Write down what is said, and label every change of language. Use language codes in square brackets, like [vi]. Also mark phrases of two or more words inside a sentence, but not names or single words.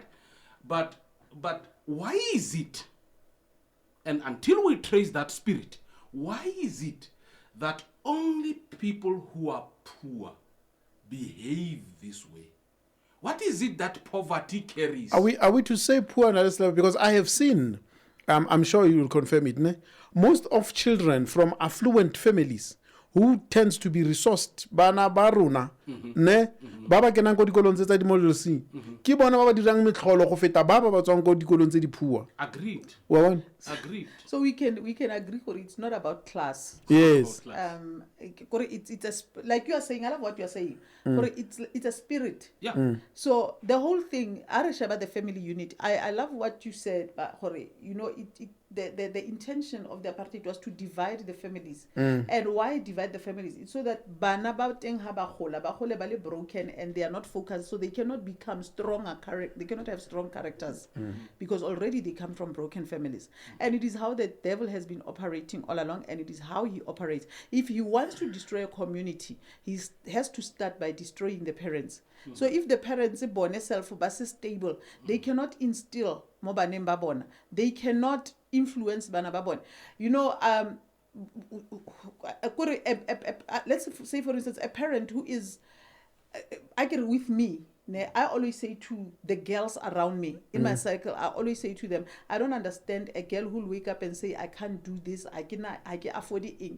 [en] But why is it, and until we trace that spirit, why is it that only people who are poor behave this way? What is it that poverty carries? Are we to say poor on this level? Because I have seen, I'm sure you will confirm it, ne? Most of children from affluent families who tends to be resourced, [tn] bana baruna, ne? Baba kenang ko dikolong tsa di molelsi. Ke bona ba ba dirang metlholo go feta ba ba tswang ko dikolong tse di poor. [en] Agreed. Agreed. So we can agree for it's not about class. Yes. It's a, like you are saying, I love what you are saying. It's a spirit. Yeah. So the whole thing, about the family unit. I love what you said, but the intention of the apartheid was to divide the families. And why divide the families? It's so that [tn] bana ba teng ha ba gola ba le [en] broken and they are not focused, so they cannot become they cannot have strong characters because already they come from broken families. And it is how the devil has been operating all along, and it is how he operates. If he wants to destroy a community, he has to start by destroying the parents. So if the parents are born self stable, they cannot instill [tn] mo baneng ba bona. [en] They cannot influence [tn] bana ba bona. [en] You know, let's say for instance a parent who is I get with me. I always say to the girls around me in my circle, I always say to them, I don't understand a girl who'll wake up and say, I can't do this, I can afford it.